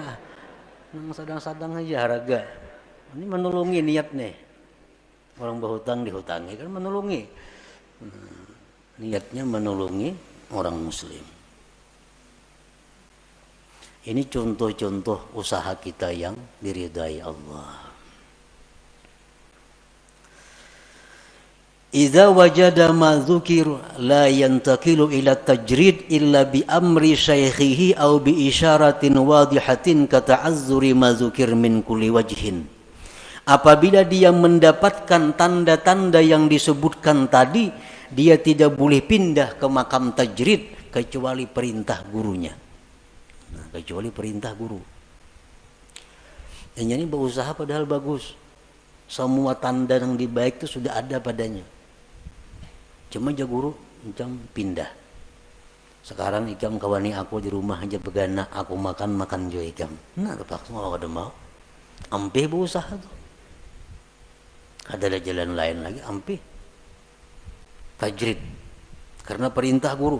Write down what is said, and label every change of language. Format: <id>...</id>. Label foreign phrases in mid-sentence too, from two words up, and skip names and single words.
<bjn>Nang sadang-sadang aja harga. Ini menolongi niat nih. Orang berhutang dihutangi kan menolongi. Niatnya menolongi orang muslim. Ini contoh-contoh usaha kita yang diridai Allah.</bjn> <ar>إذا وجد ما ذكر لا ينتقل إلى التجريد إلا بأمر شيخه أو بإشارة واضحة كتعذر ما ذكر من كل وجه.</ar> <id>Apabila dia mendapatkan tanda-tanda yang disebutkan tadi, dia tidak boleh pindah ke makam tajrid kecuali perintah gurunya.</id> <bjn>Nah, kecuali perintah guru. Yang ini berusaha padahal bagus. Semua tanda yang dibaik itu sudah ada padanya. Cuma aja guru macam pindah. Sekarang ikam kawani aku di rumah aja begana, aku makan jo ikam. Nah, terpaksa mau ada mau. Ampih berusaha tuh. Ada jalan lain lagi, ampih. Tajrid. Karena perintah guru.</bjn>